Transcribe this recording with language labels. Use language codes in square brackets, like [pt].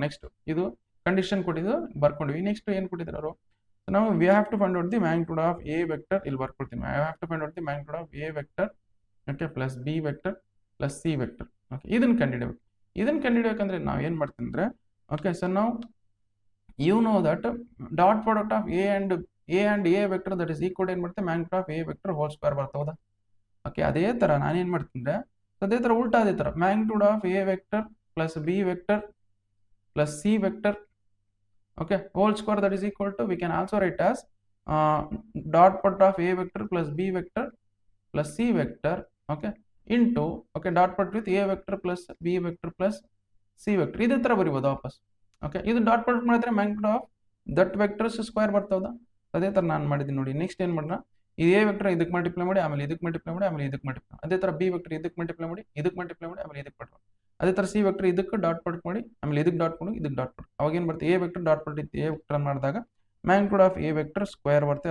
[en] next [kn] ಇದು condition ಕೊಟ್ಟಿದ್ದು ಬರ್ಕೊಂಡ್ವಿ. Next ಏನ್ ಕೊಟ್ಟಿದ್ರು ಅವರು, ನಾವು [en] we have to find out the magnitude of a vector, [kn] ಇಲ್ಲಿ ಬರ್ಕೊಳ್ತೀನಿ, [en] I have to find out the magnitude of a vector, okay, plus b vector plus c vector. Okay, [kn] ಇದನ್ನ ಕಂಡುಹಿಡಿಯಬೇಕಂದ್ರೆ ನಾವು ಏನ್ ಮಾಡ್ತೀವಿ ಅಂದ್ರೆ, [en] okay, so ನಾವು you know that dot product of a and a vector that is equal [kn] ಏನ್ ಮಾಡುತ್ತೆ [en] magnitude of a vector whole square [kn] ಬರ್ತದ. [en] okay, [kn] ಅದೇ ತರ ನಾನೇನ್ ಮಾಡ್ತೀನಿ, ಅದೇ ತರ [en] ಉಲ್ಟಾ ಅದೇ ತರ magnitude of a vector plus b vector plus c vector, okay, whole square that is equal to, we can also write as dot product of a vector plus b vector plus c vector, okay, into, okay, dot product with a vector plus b vector plus c vector. [kn] ಇದೇ ತರ ಬರೀಬಹುದು ವಾಪಸ್. Okay, ಇದು dot product ಮಾಡಿದ್ರೆ [en] magnitude of that vectors square [kn] ಬರ್ತದ. ಅದೇ ತರ ನಾನು ಮಾಡಿದ್ದೀನಿ ನೋಡಿ. ನೆಕ್ಸ್ಟ್ ಏನ್ ಮಾಡೋಣ, ಈ ಎ ವೆಕ್ಟರ್ ಇದಕ್ಕೆ ಮಲ್ಟಿಪ್ಲೈ ಮಾಡಿ ಆಮೇಲೆ ಇದಕ್ಕೆ ಮಲ್ಟಿಪ್ಲೈ ಮಾಡಿ ಆಮೇಲೆ ಇದಕ್ಕೆ ಮಲ್ಟಿಪ್ಲೈ, ಅದೇ ತರ ಬಿ ವೆಕ್ಟರ್ ಇದಕ್ಕೆ ಮಲ್ಟಿಪ್ಲೈ ಮಾಡಿ ಇದಕ್ಕೆ ಮಲ್ಟಿಪ್ಲೈ ಮಾಡಿ ಆಮೇಲೆ ಇದಕ್ಕೆ ಮಲ್ಟಿಪ್ಲೈ, ಅದೇ ತರ ಸಿ ವೆಕ್ಟರ್ ಇದಕ್ಕೆ ಡಾಟ್ ಪ್ರಾಡಕ್ಟ್ ಮಾಡಿ ಆಮೇಲೆ ಇದಕ್ಕೆ ಡಾಟ್ ಮಾಡಿ ಇದಕ್ಕೆ ಡಾಟ್ ಮಾಡಿ, ಅವಾಗ ಏನ್ ಬರುತ್ತೆ A vector dot product A vector ಮಾಡಿದಾಗ [en] magnitude of a vector square [kn] ಬರುತ್ತೆ.